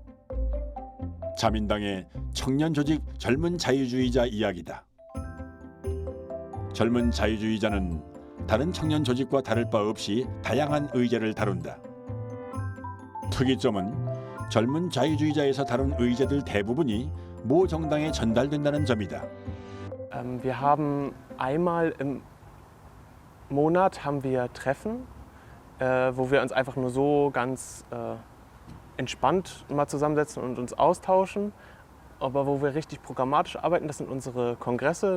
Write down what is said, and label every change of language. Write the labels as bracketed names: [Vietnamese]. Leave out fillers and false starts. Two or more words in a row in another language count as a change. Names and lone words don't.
[Korean] 자민당의 청년 조직 젊은 자유주의자 이야기다. 젊은 자유주의자는 다른 청년 조직과 다를 바 없이 다양한 의제를 다룬다. 특이점은 젊은 자유주의자에서 다룬 의제들 대부분이 모 정당에 전달된다는 점이다. [German] Wir haben einmal im Monat haben wir Treffen, wo wir uns einfach nur so ganz entspannt mal zusammensetzen und uns austauschen. Aber wo wir richtig programmatisch arbeiten, das sind unsere Kongresse.